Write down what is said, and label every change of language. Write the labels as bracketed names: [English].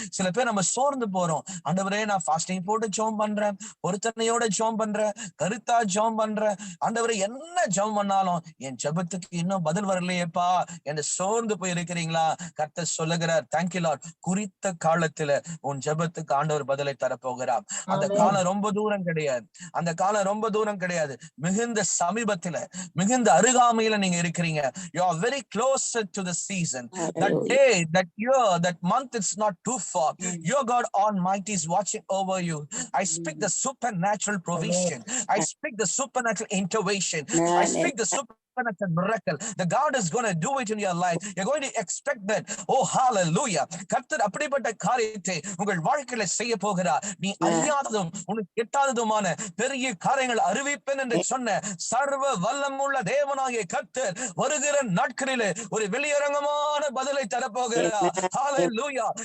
[Tamil] சில பேர் நம்ம சோர்ந்து போறோம். ஆண்டவரே நான் ஃபாஸ்டிங் போட்டு ஜெபம் பண்றேன், பொருத்தனையோட ஜெபம் பண்றேன், கருத்தா ஜெபம் பண்றேன், ஆண்டவரே என்ன ஜெபம் பண்ணாலும் என் ஜெபத்துக்கு இன்னும் பதில் வரலையேப்பா என்று சோர்ந்து போய் இருக்கிறீங்களா? கர்த்தர் சொல்லுகிறார், தேங்க்யூ லார்ட், குறித்த காலத்துல உன் ஜெபத்துக்கு ஆண்டவர் பதிலை தரப்போகிறார். அந்த காலம் ரொம்ப தூரம் கிடையாது. அந்த காலம் ரொம்ப தூரம் கிடையாது. மிகுந்த சமீபத்துல, மிகுந்த அருகாமையில நீங்க இருக்கிறீங்க. [English] You are very closer to the season. That day, that year, that month is not too far. Your God Almighty is watching over you. I speak the supernatural provision. I speak the supernatural intervention. I speak the supernatural miracle. The God is going to do it in your life. You're going to expect that. Hallelujah. [Tamil] கர்த்தர் அப்படிப்பட்ட காரியத்தை உங்கள் வாழ்க்கையில செய்ய போகிறார். நீ அறியாததும் உனக்கு எட்டாததுமான பெரிய காரியங்கள் அறிவிப்பேன் என்று சொன்ன சர்வ வல்லமுள்ள தேவனாகிய கர்த்தர் வருகிற நாட்களிலே ஒரு வெளியரங்கமான பதிலை தரப்போகிறார். ஹல்லேலூயா.